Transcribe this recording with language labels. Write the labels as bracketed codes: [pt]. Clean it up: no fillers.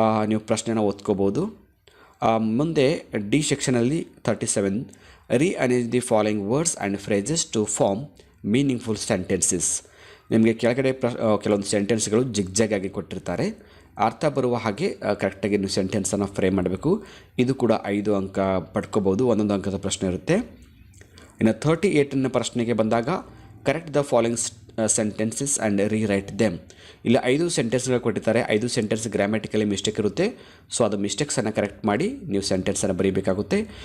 [kn] ನೀವು ಪ್ರಶ್ನೆನ ಓದ್ಕೋಬೋದು. ಮುಂದೆ ಡಿ ಸೆಕ್ಷನಲ್ಲಿ 37 [en] Rearrange the following words and phrases to form meaningful sentences. [kn] ನಿಮಗೆ ಕೆಳಗಡೆ ಕೆಲವೊಂದು ಸೆಂಟೆನ್ಸ್ಗಳು ಜಿಗ್ಜಾಗ್ ಆಗಿ ಕೊಟ್ಟಿರ್ತಾರೆ, ಅರ್ಥ ಬರುವ ಹಾಗೆ ಕರೆಕ್ಟಾಗಿ ನೀವು ಸೆಂಟೆನ್ಸನ್ನು ಫ್ರೇಮ್ ಮಾಡಬೇಕು. ಇದು ಕೂಡ 5 ಅಂಕ ಪಡ್ಕೋಬೋದು, 1 ಅಂಕದ ಪ್ರಶ್ನೆ ಇರುತ್ತೆ. ಇನ್ನು 38ನೇ ಪ್ರಶ್ನೆಗೆ ಬಂದಾಗ [en] Correct the following sentences and rewrite them. [kn] ಇಲ್ಲಿ 5 ಸೆಂಟೆನ್ಸ್ಗಳು ಕೊಟ್ಟಿದ್ದಾರೆ. 5 ಸೆಂಟೆನ್ಸ್ ಗ್ರಾಮ್ಯಾಟಿಕಲಿ ಮಿಸ್ಟೇಕ್ ಇರುತ್ತೆ. ಸೊ ಅದು ಮಿಸ್ಟೇಕ್ಸನ್ನು ಕರೆಕ್ಟ್ ಮಾಡಿ ನೀವು ಸೆಂಟೆನ್ಸನ್ನು ಬರೀಬೇಕಾಗುತ್ತೆ.